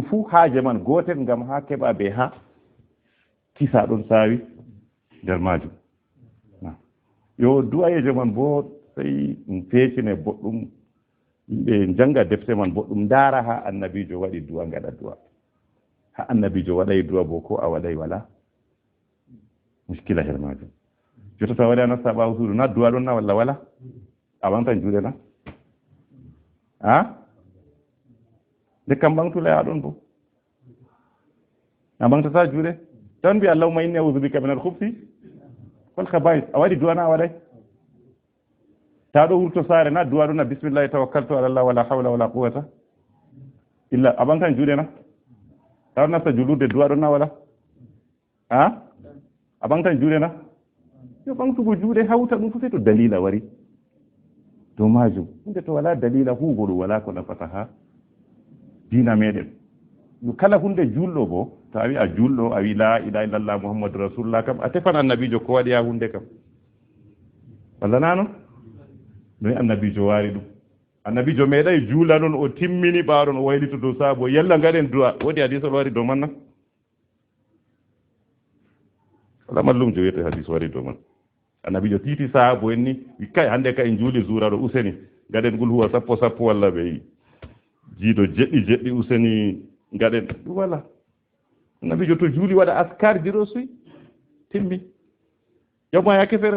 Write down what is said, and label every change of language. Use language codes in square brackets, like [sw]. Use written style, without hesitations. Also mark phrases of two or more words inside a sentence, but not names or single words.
[ff] fuu haaje man gotel ngam ha keɓa be ha kisa ɗon sawi nder majum yo du'ayeje man bo sey ɗum feccine boɗɗum yimɓe janga defte man boɗɗum ndaara ha annabijo waɗi du'a ngaɗa du'a ha annabijo waɗay du'a bo ko a waɗay wala muskila her majum jotta to waɗi a nasta ɓaawo suudu na du'a ɗon na walla wala a ɓamtan juuɗe na nde kam ɓamtulaya ɗon bo a ɓamtata juuɗe tan mbi [ar] اللهم إني أعوذ بك من الخبث والخبائث [ff] a waɗi du'a na a waɗay ta ɗo wurto saare na du'a ɗon na [ar] بسم الله توكلت على الله ولا حول ولا قوة إلا [ff] a ɓamtan juuɗe na ta ɗon nasta julurde du'a ɗon na wala a ɓamtan juuɗe na yo ɓamtugo juuɗe hawta ɗum fu sey to dalila wari dow majum hunde to wala dalila huugo ɗum wala ko nafata ha dina meɗen yo kala hunde julɗo bo to a wi a julɗo a wi [ar] لا إله إلا الله محمد رسول الله [ff] kam a tefan annabijo ko waɗi ha hunde kam walla na non noyi annabijo waari ɗum annabijo meeɗay juula noon o timmini ɓaaɗon o waylito dow saabo yalla ngaɗen du'a woodi hadis o wari dow man na wala mallumjo wiyete hadis wari dow man annabijo tiiti sahaabo en ni wi kay hannde ka en juuli zuura ɗo useni ngaɗen ngol huwa sappo walla ɓe jiiɗo jeɗɗi useni ngaɗen ɗum wala annabijo to juuli waɗa askar ji ɗo suy timmi yawma yake feere